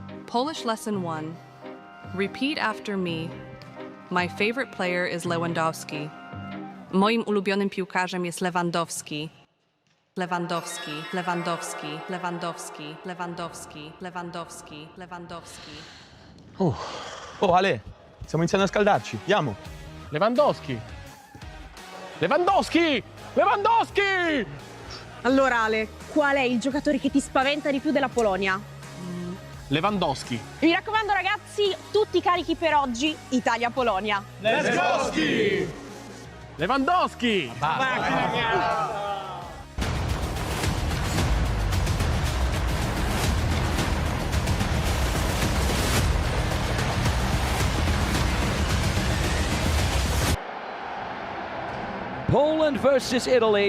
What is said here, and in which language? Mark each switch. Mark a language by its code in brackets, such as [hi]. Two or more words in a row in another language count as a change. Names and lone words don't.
[en] Polish Lesson 1. Repeat after me. My favorite player is Lewandowski. [pl] Moim ulubionym piłkarzem jest Lewandowski. Lewandowski, Lewandowski, Lewandowski, Lewandowski, Lewandowski, Lewandowski. [it] Oh Ale, stiamo iniziando a scaldarci, andiamo. Lewandowski! Lewandowski! Lewandowski! Allora Ale, qual è il giocatore che ti spaventa di più della Polonia? Lewandowski! Mi raccomando ragazzi, tutti carichi per oggi, Italia-Polonia. Lewandowski! Lewandowski! [en] Poland versus Italy.